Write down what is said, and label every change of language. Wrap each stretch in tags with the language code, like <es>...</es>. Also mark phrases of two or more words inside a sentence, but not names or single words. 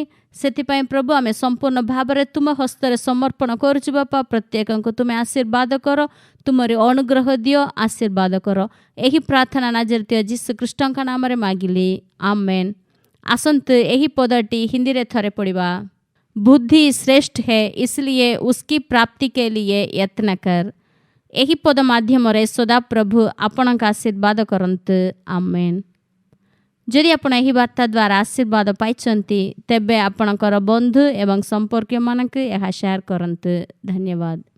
<or>ସେଥିପାଇଁ ପ୍ରଭୁ ଆମେ ସମ୍ପୂର୍ଣ୍ଣ ଭାବରେ ତୁମ ହସ୍ତରେ ସମର୍ପଣ କରୁଛୁ ବାପା। ପ୍ରତ୍ୟେକଙ୍କୁ ତୁମେ ଆଶୀର୍ବାଦ କର, ତୁମରି ଅନୁଗ୍ରହ ଦିଅ, ଆଶୀର୍ବାଦ କର। ଏହି ପ୍ରାର୍ଥନା ନାଜରେତିୟ ଯୀଶୁ ଖ୍ରୀଷ୍ଟଙ୍କ ନାମରେ ମାଗିଲି, ଆମେନ୍। ଆସନ୍ତୁ ଏହି ପଦଟି ହିନ୍ଦୀରେ ଥରେ ପଢ଼ିବା।</or> <hi>बुद्धि श्रेष्ठ है इसलिए उसकी प्राप्ति के लिए यत्न कर।</hi> <or>ଏହି ପଦ ମାଧ୍ୟମରେ ସଦାପ୍ରଭୁ ଆପଣଙ୍କ ଆଶୀର୍ବାଦ କରନ୍ତୁ, ଆମେନ୍। ଯଦି ଆପଣ ଏହି ବାର୍ତ୍ତା ଦ୍ୱାରା ଆଶୀର୍ବାଦ ପାଇଛନ୍ତି ତେବେ ଆପଣଙ୍କର ବନ୍ଧୁ ଏବଂ ସମ୍ପର୍କୀୟମାନଙ୍କୁ ଏହା ସେୟାର କରନ୍ତୁ। ଧନ୍ୟବାଦ।</or>